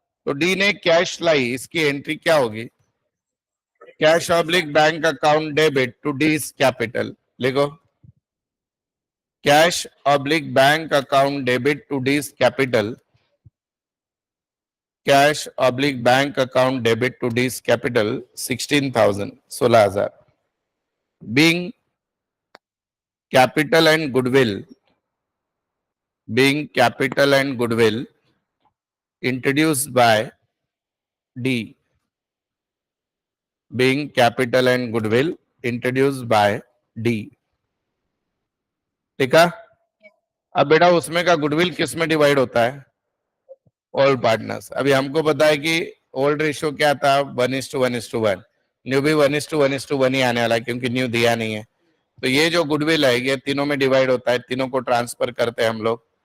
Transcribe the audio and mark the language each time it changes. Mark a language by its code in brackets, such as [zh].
[hi] तो डी ने कैश लाई, इसकी एंट्री क्या होगी? [en] Cash oblique bank account debit to D's capital. लिखो, cash oblique bank account debit to D's capital, cash oblique bank account debit to D's capital 16,000, 16,000। Being capital and goodwill, being capital and goodwill introduced by D, being capital and goodwill introduced by D। [hi] ठीक है? अब बेटा उसमें का goodwill किस में divide होता है? [en] All partners. [hi] अभी हमको पता है कि ओल्ड रेशियो क्या था? 1:1:1। न्यू भी 1:1:1 ही आने वाला है, क्योंकि न्यू दिया नहीं है। तो ये जो गुडविल है ये तीनों में डिवाइड होता है, तीनों को ट्रांसफर करते हैं हम लोग।